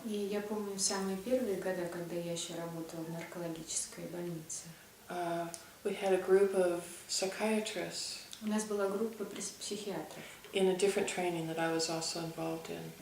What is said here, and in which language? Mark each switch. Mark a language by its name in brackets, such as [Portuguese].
[Russian] И я помню самые первые года, когда я еще работала в наркологической больнице. [English] We had a group of psychiatrists. [Russian] У нас была группа психиатров. [English] In a different training that I was also involved in.